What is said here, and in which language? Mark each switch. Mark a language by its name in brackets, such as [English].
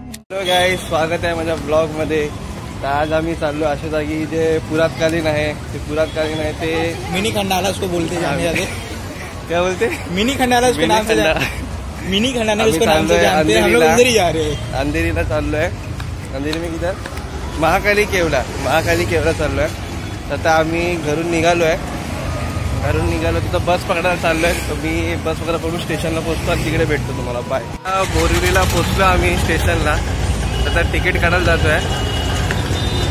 [Marathi] तो गाइस स्वागत आहे माझ्या ब्लॉग मध्ये। तर आज आम्ही चाललो अशा जागी जे पुरातकालीन आहे, ते [Hindi] मिनी खंडाला उसको बोलते जाने आगे। क्या बोलते? मिनी खंडाला उसके नाम से मिनी खंडाला उसको नाम से जानते हैं। हम लोग उधर ही जा रहे हैं, [Marathi] अंधेरीला चाललो आहे। [Hindi] अंधेरी में किधर? [Marathi] महाकाली केवला चाललो आहे। आता आम्ही घरून निघालो तिथं बस पकडायला चाललोय। तर मी बस वगैरे पकडून स्टेशनला पोहोचतो आणि तिकडे भेटतो तुम्हाला। बाय। बोरिवलीला पोहोचलो आम्ही स्टेशनला। आता तिकीट काढायला जातोय।